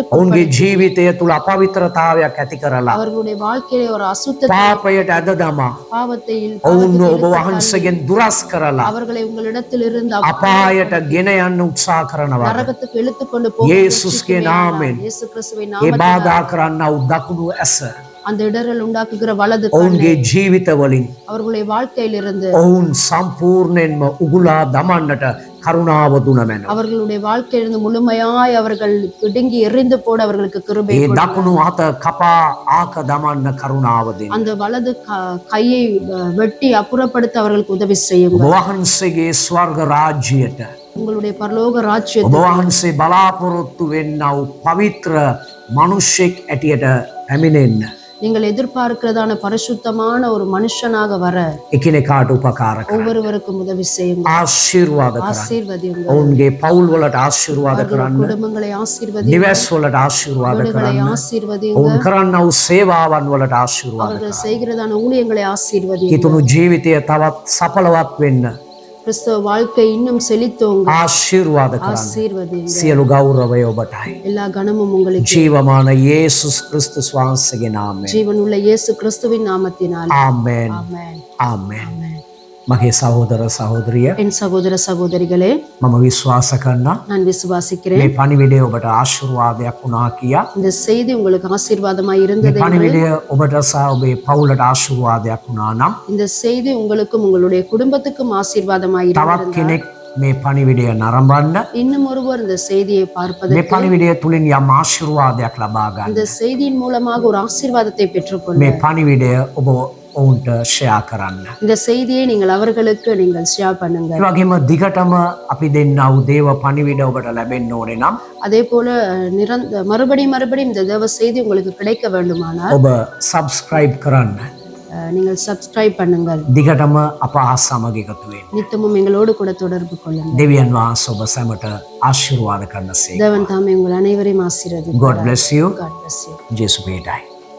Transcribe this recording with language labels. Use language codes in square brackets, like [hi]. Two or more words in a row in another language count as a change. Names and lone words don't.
[si] ඔවුන්ගේ ජීවිතය තුළ අපවිත්‍රතාවයක් ඇති කරලා [ta] அவர்களுடைய வாழ்க்கையிலே ஒரு அசுத்தத்தை [si] පාපයට ඇද දමා [ta] பாவத்தை [si] ඔවුන්ව ඔබ වහන්සේගෙන් දුරස් කරලා [ta] அவர்களை உங்களிடத்தில் இருந்து [si] අපායට ගෙන යන්න උත්සාහ කරනවා. [ta] நரகத்துக்கு இழுத்துக் கொண்டு போக [si] යේසුස්ගේ නාමයෙන් [ta] இயேசு கிறிஸ்துவின் [si] ඒ [ta] நாமத்தில் [si] බාධා කරන්නව දකුණු ඇස [ta] அந்த இடரல் உண்டாக்குகிற வலது கண் [si] ඔවුන්ගේ ජීවිතවලින් [ta] அவர்களுடைய வாழ்க்கையிலிருந்து [si] ඔවුන් සම්පූර්ණයෙන්ම උගුලා දමන්නට කරුණාව දුන මැනව. [ta] அவர்களுடைய வாழ்க்கையிலிருந்து முழுமையாய் அவர்கள் பிடுங்கி எறிந்து போட அவர்களுக்கு கிருபை [si] ඒ [ta] கொடுங்க. [si] දකුණු හත කපා ආක දමන්න කරුණාව දෙන්න. [ta] அந்த வலது கையை வெட்டி அப்புறப்படுத்த அவர்களுக்கு உதவி செய்யுங்க. [si] ඔබ වහන්සේගේ ස්වර්ග රාජ්‍යයට [ta] உங்களுடைய பரலோக [si] ඔබ [ta] ராஜ்யத்தை [si] වහන්සේ බලාපොරොත්තු වෙන්නව පවිත්‍ර මනුෂ්‍යෙක් ඇටියට පැමිණෙන්න [ta] நீங்கள் எதிர்பார்க்கிறதான பரிசுத்தமான ஒரு மனுஷனாக வர [si] එකිනෙකාට උපකාර කරන්න. [ta] ஒவ்வொருவருக்கும் உதவி செய்யுங்க. [si] ආශිර්වාද කරන්න. [ta] ஆசீர்வதியுங்க. [si] ඔවුන්ගේ පවුල් වලට ආශිර්වාද කරන්න. [ta] குடும்பங்களை ஆசீர்வதியுங்க. [si] නිවස් වලට ආශිර්වාද [ta] வீடுகளை [si] කරන්න. [ta] ஆசீர்வதியுங்க. [si] ඔවුන් කරන්නව සේවාවන් වලට ආශිර්වාද [ta] அவர்கள் [si] කරන්න. [ta] செய்கிறதான ஊழியங்களை ஆசீர்வதியுங்க. [si] කිතුණු ජීවිතය තවත් සඵලවත් වෙන්න [ta] கிறிஸ்தவ வாழ்க்கை இன்னும் செழித்தோங்க. [si] ආශිර්වාද කරන්න. [ta] ஆசீர்வதியுங்க. [si] සියලු ගෞරවය ඔබටයි. [ta] எல்லா கனமும் உங்களுக்கு [si] ජීවමාන යේසුස් ක්‍රිස්තුස් වහන්සේගේ නාමයෙන්. [ta] ஜீவனுள்ள இயேசு கிறிஸ்துவின் நாமத்தினால் [si] ආමෙන්. [ta] ஆமென். [si] ආමෙන්. [ta] ஆமென். [si] මගේ සහෝදර සහෝදරිය [ta] என் சகோதர சகோதரிகளே, [si] මම විශ්වාස කරනවා [ta] நான் விசுவாசிக்கிறேன் [si] මේ පණිවිඩය ඔබට ආශිර්වාදයක් වුණා කියා. [ta] இந்த செய்தி உங்களுக்கு ஆசீர்வாதமாய் [si] මේ [ta] இருந்தது என்று. [si] පණිවිඩය ඔබට සහ ඔබේ පවුලට ආශිර්වාදයක් වුණා නම් [ta] இந்த செய்தி உங்களுக்கும் உங்களுடைய குடும்பத்துக்கும் ஆசீர்வாதமாய் [si] තවත් [ta] இருந்திருந்தால், [si] කෙනෙක් මේ පණිවිඩය නරඹන්න [ta] இன்னும் ஒருவர் இந்த செய்தியை [si] මේ [ta] பார்ப்பதற்கு, [si] පණිවිඩය තුලින් යම් ආශිර්වාදයක් ලබා ගන්න. [ta] இந்த செய்தியின் மூலமாக ஒரு ஆசீர்வாதத்தை பெற்றுக்கொள்ள [si] මේ පණිවිඩය ඔබ ඔවුන්ට ෂෙයා කරන්න. [ta] இந்த செய்தியை நீங்கள் அவர்களுக்கு நீங்கள் ஷேர் பண்ணுங்க. [si] ඒ වගේම දිගටම අපි දෙන්නා වූ දේව පණිවිඩ ඔබට ලැබෙන්න ඕනේ නම් [ta] அதே போல மறுபடியும் இந்த தேவ செய்தி உங்களுக்கு கிடைக்க வேண்டுமானால் [si] ඔබ සබස්ක්‍රයිබ් කරන්න. [ta] நீங்கள் சப்ஸ்கிரைப் பண்ணுங்கள். [si] දිගටම අප හා සමග එකතු වෙන්න. [ta] நித்தமும் எங்களோடு கூட தொடர்பு கொள்ளுங்கள். [si] දෙවියන් වහන්සේ ඔබ සැමට ආශිර්වාද කරනසේ. [ta] தேவன் தாமே உங்கள் அனைவரையும் ஆசீர்வதிப்பார். [en] God bless you. God bless you. [si] ජේසු වේදයි.